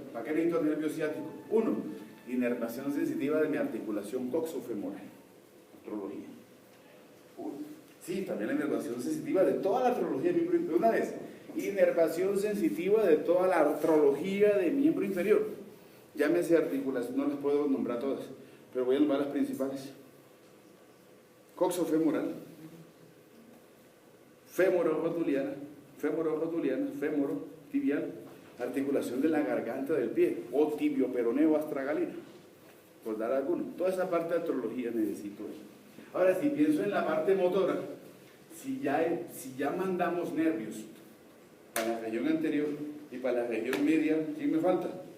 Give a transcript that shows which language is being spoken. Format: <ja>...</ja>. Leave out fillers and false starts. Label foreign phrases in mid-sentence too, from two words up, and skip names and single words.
<es>¿Para qué necesito el nervio ciático? Uno, inervación sensitiva de mi articulación coxofemoral, artrología. Sí, también la inervación sensitiva de toda la artrología de miembro inferior. Una vez, inervación sensitiva de toda la artrología de miembro inferior. Llámese articulación, no las puedo nombrar todas, pero voy a nombrar las principales. Coxofemoral, femorojotuliana, femorotibial, articulación de la garganta del pie, o tibioperoneo astragalina, por dar alguno. Toda esa parte de artrología necesito. Ahora, si pienso en la parte motora, si ya mandamos nervios para la región anterior y para la región media, ¿quién me falta?</es>